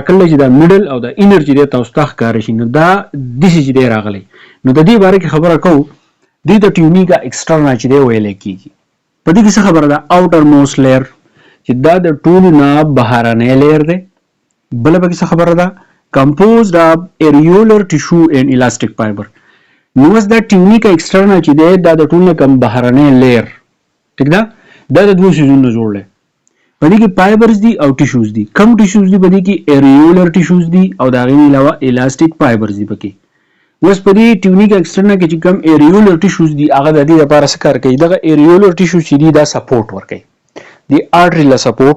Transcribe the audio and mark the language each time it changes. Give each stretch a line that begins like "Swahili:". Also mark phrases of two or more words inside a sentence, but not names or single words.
Pashto: کړلی چې دا میډل او دا انر چې دی تاسو ته ښکاره شي نو دا داسې چې دی راغلی نو د دې باره کې خبره کوو دې د
Latin: tunica externa
Pashto: چې دی ویلی کېږي په دې کې څه خبره ده
English: outer most layer
Pashto: چې دا د ټولو نه بهرنی لیر دی بله پکې څه خبره ده
English: composed of areolar tissue and elastic fiber
Pashto: نو اوس دا
Latin: tunica externa
Pashto: چې دی دا د ټولو نه کم بهرنی لیر ټیک ده دا د دوه څیزونو نه جوړ دی په دې کې فایبرز دي او ټیشوز دي کم ټیشوز دي په دې کې
English: areolar tissues
Pashto: دي او د هغې نه علاوه
English: elastic fibers
Pashto: دي پکې اوس په دې
Latin: tunica externa
Pashto: کې چې کم
English: areolar tissues
Pashto: دي هغه د دې لپاره څه کار کوي دغه
English: areolar tissues
Pashto: چې دي دا سپورټ ورکوي د آرټری له سپورټ